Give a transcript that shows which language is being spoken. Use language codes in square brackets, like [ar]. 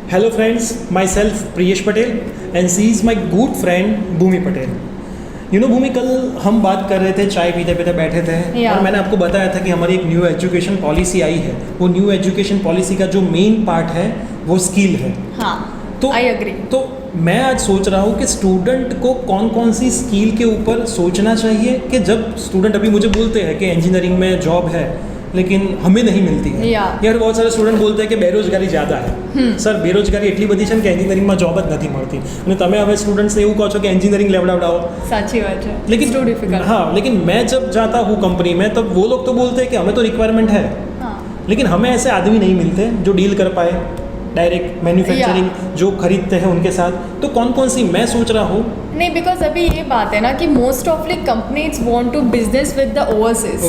[en] Hello friends, myself Priyesh Patel and she is my good friend Bhumi Patel. [hi] भूमि, कल हम बात कर रहे थे, चाय पीते पीते बैठे थे और मैंने आपको बताया था कि हमारी एक न्यू एजुकेशन पॉलिसी आई है. वो न्यू एजुकेशन पॉलिसी का जो मेन पार्ट है वो स्किल है. हाँ, तो [en] I agree. [hi] तो मैं आज सोच रहा हूँ कि स्टूडेंट को कौन कौन सी स्किल के ऊपर सोचना चाहिए कि जब स्टूडेंट अभी मुझे बोलते हैं कि इंजीनियरिंग में जॉब है लेकिन हमें नहीं मिलती है. यार बहुत सारे स्टूडेंट बोलते हैं कि બેરોજગારી ज़्यादा है. [gu] સર બેરોજગારી એટલી બધી છે કે એન્જિનિયરિંગમાં જોબ જ નથી મળતી અને તમે હવે સ્ટુડન્ટ્સને એવું કહો છો કે એન્જિનિયરિંગ લેવડાવડાઓ. સાચી વાત છે. [hi] लेकिन [en] Too difficult. [hi] हाँ, लेकिन मैं जब जाता हूँ कंपनी में तब वो लोग तो बोलते हैं कि हमें तो रिक्वायरमेंट है. लेकिन हमें ऐसे आदमी नहीं मिलते जो डील कर पाए डायरेक्ट मैन्युफैक्चरिंग जो खरीदते हैं उनके साथ. तो कौन कौन सी मैं सोच रहा हूँ नहीं, [en] because [hi] अभी ये बात है ना कि [en] Most of like companies want to business with the overseas.